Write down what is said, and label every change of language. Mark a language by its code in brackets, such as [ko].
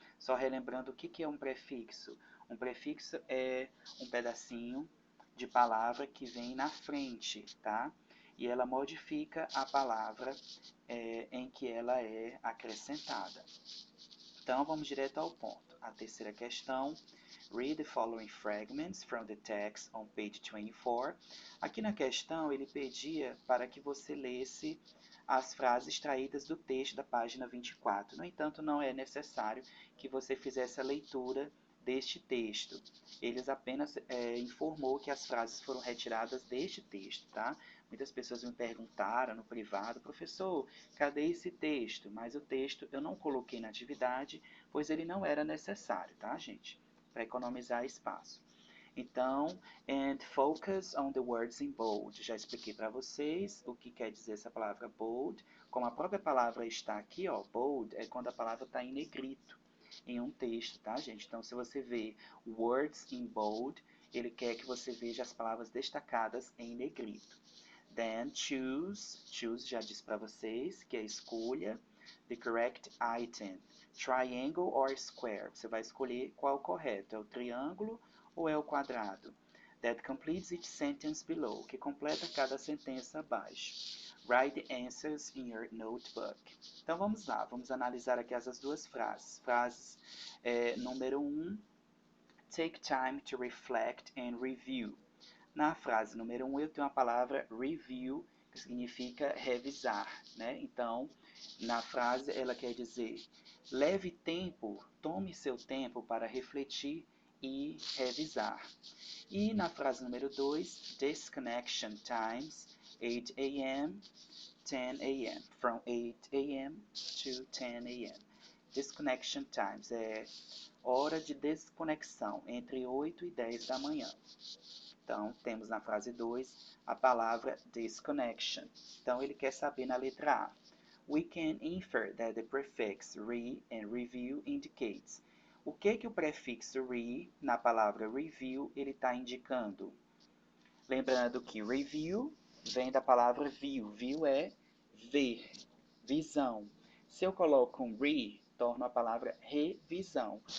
[pt] Só relembrando o que é um prefixo. Um prefixo é um pedacinho de palavra que vem na frente, tá? E ela modifica a palavra em que ela é acrescentada. Então, vamos direto ao ponto. A terceira questão. [en] Read the following fragments from the text on page 24. [pt] Aqui na questão, ele pedia para que você lesse as frases extraídas do texto da página 24. No entanto, não é necessário que você fizesse a leitura deste texto. Eles apenas informou que as frases foram retiradas deste texto, tá? Muitas pessoas me perguntaram no privado, professor, cadê esse texto? Mas o texto eu não coloquei na atividade, pois ele não era necessário, tá, gente? Para economizar espaço. Então, [en] and focus on the words in bold. [pt] Já expliquei para vocês o que quer dizer essa palavra bold. Como a própria palavra está aqui, ó, bold é quando a palavra está em negrito em um texto, tá, gente? Então, se você vê [en] words in bold, [pt] ele quer que você veja as palavras destacadas em negrito. [en] Then choose [pt] já disse para vocês que é escolha [en] the correct item. Triangle or square. [pt] Você vai escolher qual é o correto, é o triângulo ou é o quadrado. [en] That completes each sentence below, [pt] que completa cada sentença abaixo. [en] Write the answers in your notebook. [pt] Então vamos lá, vamos analisar aqui essas duas frases. [en] Número 1, take time to reflect and review. [pt] Na frase número 1, eu tenho a palavra review, que significa revisar, né? Então, na frase, ela quer dizer, leve tempo, tome seu tempo para refletir e revisar. E na frase número 2, [en] disconnection times 8 a.m., 10 a.m., from 8 a.m. to 10 a.m. [pt] Disconnection times é hora de desconexão, entre 8 e 10 da manhã. Então, temos na frase 2 a palavra disconnection. Então, ele quer saber na letra A. [en] We can infer that the prefix re and review indicates. [pt] O que o prefixo re, na palavra review, ele está indicando? Lembrando que review vem da palavra view. View é ver, visão. Se eu coloco um re, torno a palavra revisão.